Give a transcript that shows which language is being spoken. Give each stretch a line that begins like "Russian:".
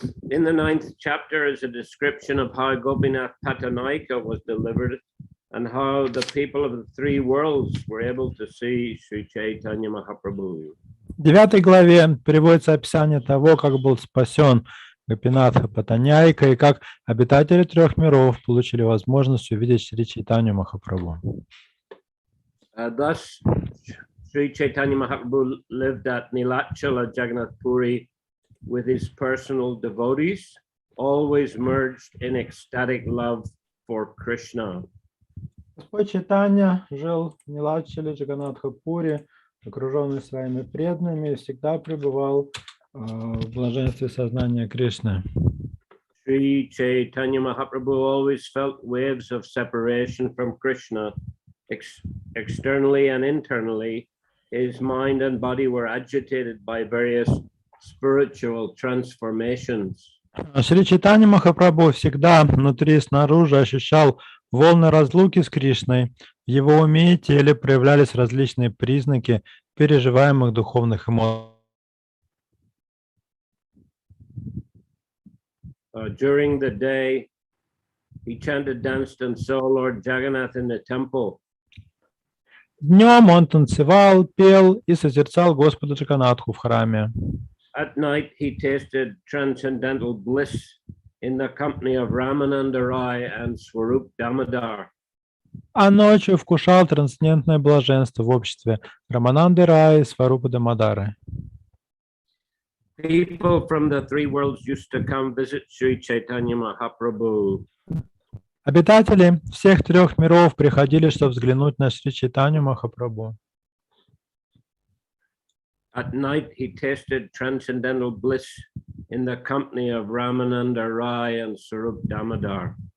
English: In the 9th chapter is a description of how Gopinath Patanayaka was delivered and how the people of the three worlds were able to see Sri Chaitanya Mahaprabhu.
Russian: В 9 главе приводится описание того, как был спасен Гопинатха Патаньяйка и как обитатели трех миров получили возможность увидеть Шри Чайтанью Махапрабху.
English: Thus, Sri Chaitanya Mahaprabhu lived at Nilachala Jagannath Puri with his personal devotees, always merged in ecstatic love for Krishna.
Russian: Господь Чайтанья жил в Нилачале Джаганнатха-пури, окруженный своими преданными, и всегда пребывал в блаженстве сознания Кришны.
English: Sri Chaitanya Mahaprabhu always felt waves of separation from Krishna, externally and internally. His mind and body were agitated by various spiritual transformations.
Russian: Шри Чайтанья Махапрабху всегда внутри и снаружи ощущал волны разлуки с Кришной. В его уме и теле проявлялись различные признаки переживаемых духовных эмоций.
English: During the day, he chanted, danced, and saw Lord Jagannath in the temple.
Russian: Днем он танцевал, пел и созерцал Господа Джаганнатху в храме.
English: At night, he tasted transcendental bliss in the company of Ramananda Rai and Swarup Damodar.
Russian: А ночью вкушал трансцендентное блаженство в обществе Рамананды Рая и Сварупы Дамодары.
English: People from the three worlds used to come visit Sri Chaitanya Mahaprabhu.
Russian: Обитатели всех трех миров приходили, чтобы взглянуть на Шри Чайтанью Махапрабху.
English: At night, he tasted transcendental bliss in the company of Ramananda Rai and Swarup Damodar.